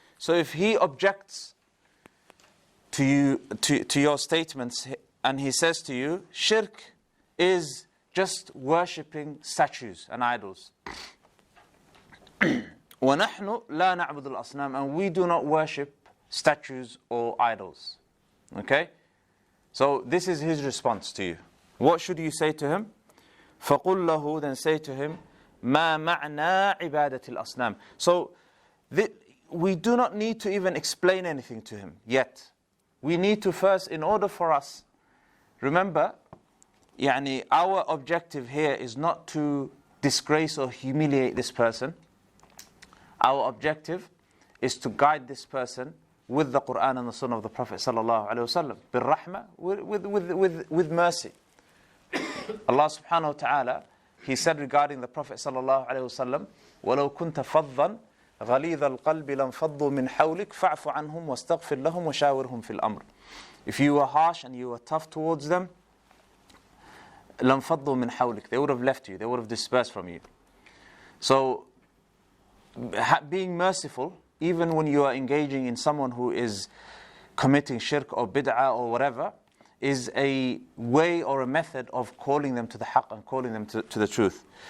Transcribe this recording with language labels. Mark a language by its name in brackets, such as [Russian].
[English] So if he objects to your statements and he says to you, shirk is just worshipping statues and idols. [Arabic] وَنَحْنُ لَا نَعْبُدُ الْأَصْنَامِ, [English] and we do not worship statues or idols. Okay? So this is his response to you. What should you say to him? [Arabic] فَقُلْ لَهُ, [English] then say to him, [Arabic] مَا مَعْنَا عِبَادَةِ الْأَصْنَامِ. [English] So we do not need to even explain anything to him yet. We need to first, in order for us, remember, our objective here is not to disgrace or humiliate this person. Our objective is to guide this person with the Quran and the Sunnah of the Prophet sallallahu alaihi wasallam, [Arabic] بالرحمة, [English] with mercy. [Arabic] Allah subhanahu wa ta'ala, [English] He said regarding the Prophet [Arabic] sallallahu alaihi wasallam, وَلَوْ كُنْتَ فَضًّا غَلِيظَ الْقَلْبِ لَنْفَضُّوا مِنْ حَوْلِكَ فَاعْفُ عَنْهُمْ وَاسْتَغْفِرْ لَهُمْ وَشَاوِرْهُمْ فِي الْأَمْرِ. [English] If you were harsh and you were tough towards them, [Arabic] لَنْفَضُّوا مِنْ حَوْلِكَ, [English] they would have left you, they would have dispersed from you. So, being merciful, even when you are engaging in someone who is committing shirk or bid'ah or whatever, is a way or a method of calling them to the haqq and calling them to the truth.